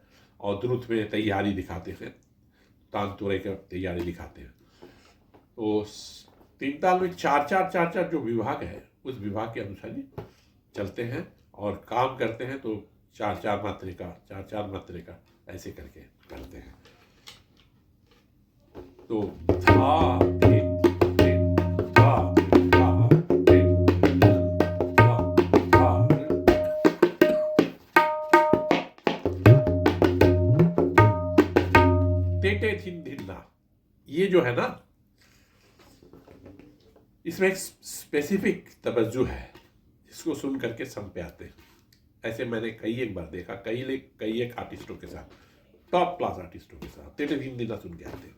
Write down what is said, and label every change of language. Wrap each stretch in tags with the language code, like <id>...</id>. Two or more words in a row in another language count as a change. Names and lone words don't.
<hi>और द्रुत में तैयारी दिखाते हैं, तान तोड़े का तैयारी दिखाते हैं। तो तीन ताल में चार जो विभाग है उस विभाग के अनुसार ही चलते हैं और काम करते हैं। तो चार मात्रे का ऐसे करके करते हैं। तो धा धिल धिल धा, धा धिल धिल धा, धा। तेटे थिन धिन्ना, ये जो है ना, इसमें एक स्पेसिफिक तवज्जो है, इसको सुन करके सम पे आते हैं। ऐसे मैंने कई एक बार देखा, कई एक आर्टिस्टों के साथ,</hi> <en>top class</en> <hi>आर्टिस्टों के साथ तेटे दिन दिना सुन के आते हैं।</hi>